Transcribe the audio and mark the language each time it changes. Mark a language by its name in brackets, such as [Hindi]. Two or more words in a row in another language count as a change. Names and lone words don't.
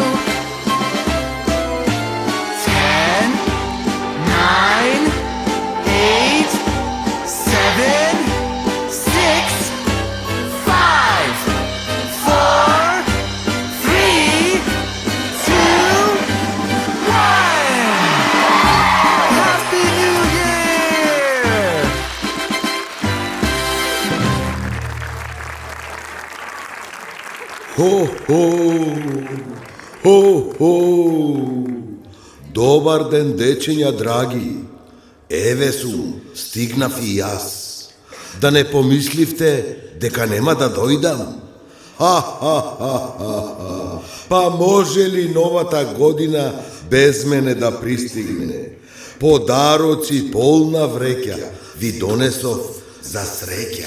[English] 10, 9, 8, 7, 6, 5, 4, 3, 2, 1. Happy New Year! Ho-ho! Ho-ho! [Macedonian] Добар ден, дечиња драги. Еве сум, стигнав и јас. Да не помисливте дека нема да дојдам? Ха-ха-ха-ха-ха. Па може ли новата година без мене да пристигне? Подароци полна вреќа ви донесов за среќа.